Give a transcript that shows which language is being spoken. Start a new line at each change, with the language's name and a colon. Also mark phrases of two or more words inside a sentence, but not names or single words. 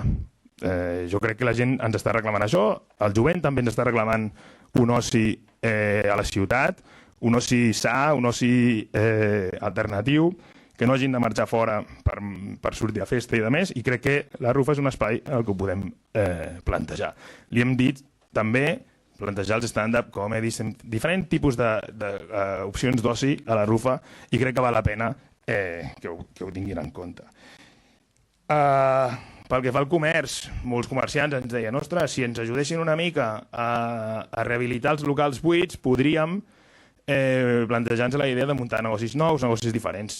Catalan: Jo crec que la gent ens està reclamant això, el jovent també ens està reclamant un oci a la ciutat, un oci sa, un oci alternatiu, que no hagin de marxar fora per sortir a festa i de més, i crec que la RUFA és un espai al que ho podem plantejar. Li hem dit també plantejar els
English: stand-up comedy,
Catalan: diferents tipus d'opcions d'oci a la RUFA, i crec que val la pena que ho tinguin en compte. Pel que fa al comerç, molts comerciants ens deien ostres, si ens ajudessin una mica a rehabilitar els locals buits, podríem plantejar-nos la idea de muntar negocis nous, negocis diferents.